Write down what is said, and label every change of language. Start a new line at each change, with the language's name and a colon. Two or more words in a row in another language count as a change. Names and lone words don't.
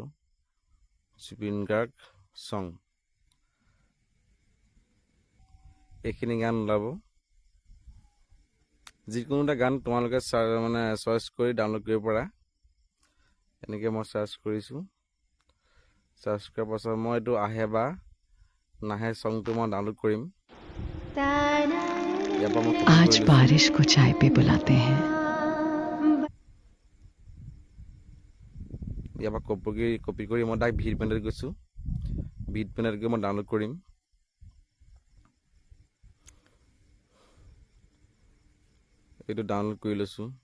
Assamese: জুবিন গাৰ্গ চং, এইখিনি গান ওলাব। যিকোনো এটা গান তোমালোকে চইচ কৰি ডাউনলোড কৰিব পাৰা। এনেকৈ মই চাৰ্চ কৰিছোঁ। চাৰ্চ কৰাৰ পাছত মই এইটো আহে বা নাহে চংটো মই ডাউনলোড কৰিম।
Hindi: आज बारिश को चाय पे बुलाते हैं।
Assamese: ইয়াৰ পৰা কপি কৰি মই ডাইৰেক্ট
English: vid panel
Assamese: গৈছোঁ।
English: vid panel
Assamese: গৈ মই ডাউনলোড কৰিম। এইটো ডাউনলোড কৰি লৈছোঁ।